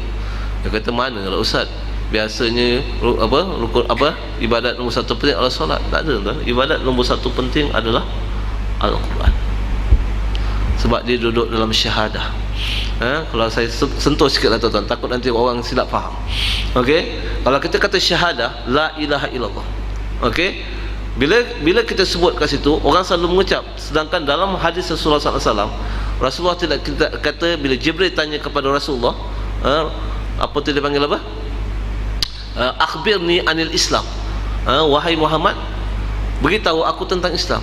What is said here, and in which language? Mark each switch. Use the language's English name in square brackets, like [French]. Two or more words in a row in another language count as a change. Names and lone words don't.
[Malay] Dia kata mana kalau ustaz? Biasanya rukun ibadat nombor 1 penting adalah solat. Tak ada tuan. Ibadat nombor 1 penting adalah Al-Quran. Sebab dia duduk dalam syahadah. Kalau saya sentuh sikit lah tuan-tuan, takut nanti orang silap faham. Okey, kalau kita kata syahadah [Arabic] لا إله إلا الله, [Malay] okey, bila kita sebut kat situ orang selalu mengucap. Sedangkan dalam hadis Rasulullah SAW, Rasulullah tidak kata, bila Jibril tanya kepada Rasulullah, apa tu dia panggil apa? [Arabic] أخبرني عن الإسلام. [Malay] Wahai Muhammad, beritahu aku tentang Islam.